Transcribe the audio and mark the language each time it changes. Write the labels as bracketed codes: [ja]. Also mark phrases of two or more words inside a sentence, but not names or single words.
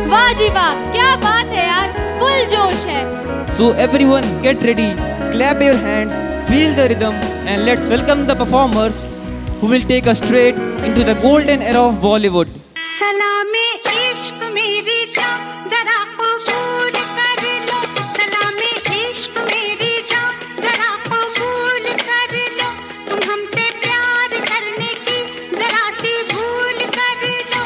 [hi] वाह जी वाह, क्या बात है यार, फुल जोश है। [en] So everyone get ready, clap your hands, feel the rhythm and let's welcome the performers who will take us straight into the golden era of Bollywood. [hi] सलामे इश्क मेरी जान जरा कबूल कर लो, सलामे इश्क मेरी जान जरा कबूल कर लो, तुम हमसे प्यार करने की जरा सी भूल कर लो।